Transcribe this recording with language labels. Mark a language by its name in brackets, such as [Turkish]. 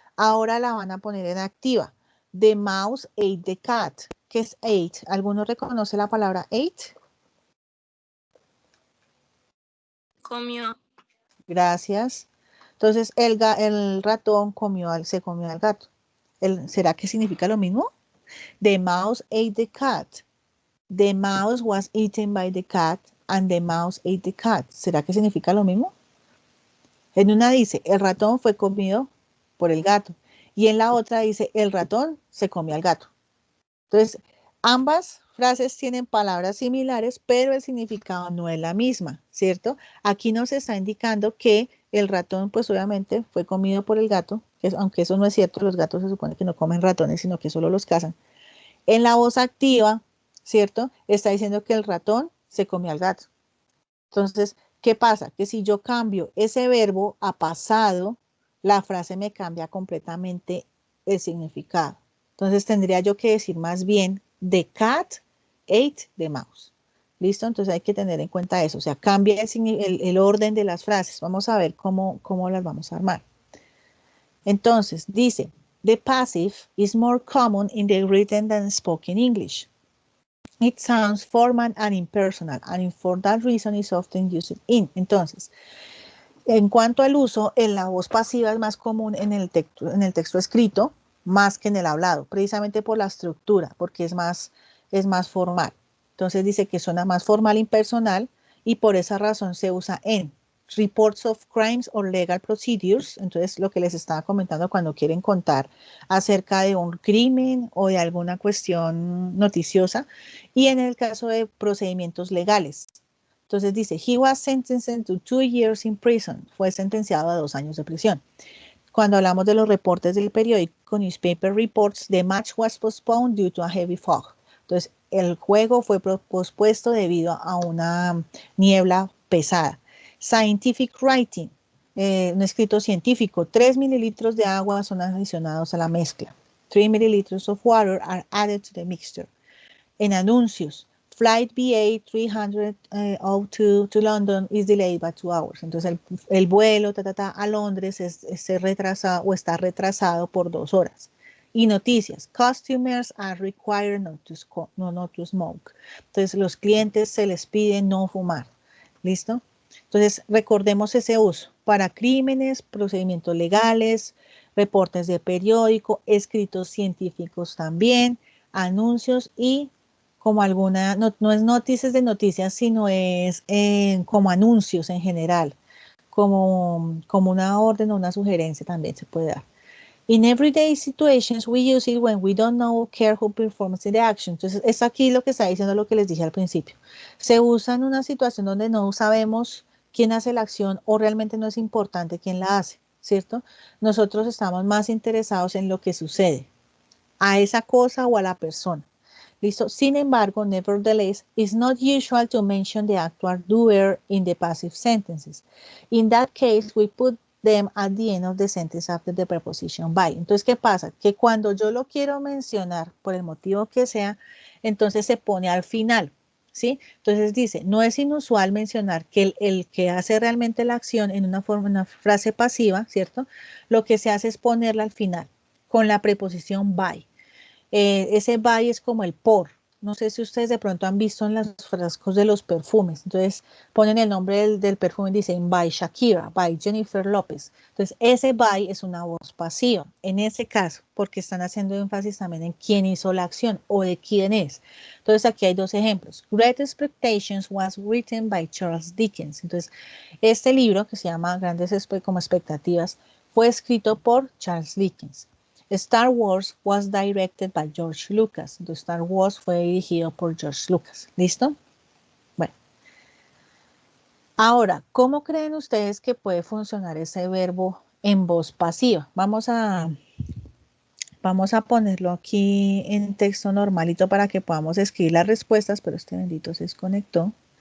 [Spanish] Ahora la van a poner en activa. [English] The mouse ate the cat. [Spanish] ¿Qué es ate? ¿Alguno reconoce la palabra ate? Comió. Gracias. Entonces, el ratón se comió al gato. ¿Será que significa lo mismo? [English] The mouse ate the cat. The mouse was eaten by the cat and the mouse ate the cat. [Spanish] ¿Será que significa lo mismo? En una dice, el ratón fue comido por el gato. Y en la otra dice, el ratón se comió al gato. Entonces, ambas frases tienen palabras similares, pero el significado no es la misma, ¿cierto? Aquí nos está indicando que el ratón, pues obviamente, fue comido por el gato, aunque eso no es cierto, los gatos se supone que no comen ratones, sino que solo los cazan. En la voz activa, ¿cierto? Está diciendo que el ratón se comió al gato. Entonces, ¿qué pasa? Que si yo cambio ese verbo a pasado, la frase me cambia completamente el significado. Entonces, tendría yo que decir más bien, [English] the cat ate the mouse. [Spanish] ¿Listo? Entonces hay que tener en cuenta eso. O sea, cambia el orden de las frases. Vamos a ver cómo las vamos a armar. Entonces, dice, [English] the passive is more common in the written than spoken English. It sounds formal and impersonal, and for that reason is often used in. [Spanish] Entonces, en cuanto al uso, en la voz pasiva es más común en el texto escrito, más que en el hablado, precisamente por la estructura, porque es más formal. Entonces dice que suena más formal, impersonal, y por esa razón se usa en [English] reports of crimes or legal procedures. [Spanish] Entonces, lo que les estaba comentando cuando quieren contar acerca de un crimen o de alguna cuestión noticiosa, y en el caso de procedimientos legales. Entonces dice, [English] he was sentenced to 2 years in prison. [Spanish] Fue sentenciado a 2 años de prisión. Cuando hablamos de los reportes del periódico Newspaper Reports, [English] the match was postponed due to a heavy fog. [Spanish] Entonces, el juego fue pospuesto debido a una niebla pesada. [English] Scientific writing, [Spanish] un escrito científico. 3 mililitros de agua son adicionados a la mezcla. [English] 3 milliliters of water are added to the mixture. [Spanish] En anuncios, [English] Flight BA 302 to London is delayed by 2 hours. [Spanish] Entonces el vuelo a Londres se retrasa o está retrasado por 2 horas. Y noticias, [English] customers are required not to smoke. [Spanish] Entonces, los clientes se les pide no fumar. ¿Listo? Entonces, recordemos ese uso para crímenes, procedimientos legales, reportes de periódico, escritos científicos también, anuncios y como alguna, no es noticias de noticias, sino es como anuncios en general, como una orden o una sugerencia también se puede dar. [English] In everyday situations, we use it when we don't know or care who performs the action. [Spanish] Entonces, es aquí lo que está diciendo lo que les dije al principio. Se usa en una situación donde no sabemos quién hace la acción o realmente no es importante quién la hace, ¿cierto? Nosotros estamos más interesados en lo que sucede, a esa cosa o a la persona. ¿Listo? Sin embargo, [English] nevertheless, it's not usual to mention the actual doer in the passive sentences. In that case, we put them at the end of the sentence after the preposition by. [Spanish] Entonces, ¿qué pasa? Que cuando yo lo quiero mencionar, por el motivo que sea, entonces se pone al final, ¿sí? Entonces dice, no es inusual mencionar que el que hace realmente la acción en una frase pasiva, ¿cierto? Lo que se hace es ponerla al final, con la preposición by. Ese by es como el por. No sé si ustedes de pronto han visto en los frascos de los perfumes. Entonces ponen el nombre del perfume y dicen by Shakira, by Jennifer López. Entonces ese by es una voz pasiva. En ese caso, porque están haciendo énfasis también en quién hizo la acción o de quién es. Entonces aquí hay dos ejemplos. [English] Great Expectations was written by Charles Dickens. [Spanish] Entonces este libro que se llama Grandes como expectativas fue escrito por Charles Dickens. [English] Star Wars was directed by George Lucas. [Spanish] Entonces, Star Wars fue dirigido por George Lucas. ¿Listo? Bueno. Ahora, ¿cómo creen ustedes que puede funcionar ese verbo en voz pasiva? Vamos a ponerlo aquí en texto normalito para que podamos escribir las respuestas, pero este bendito se desconectó.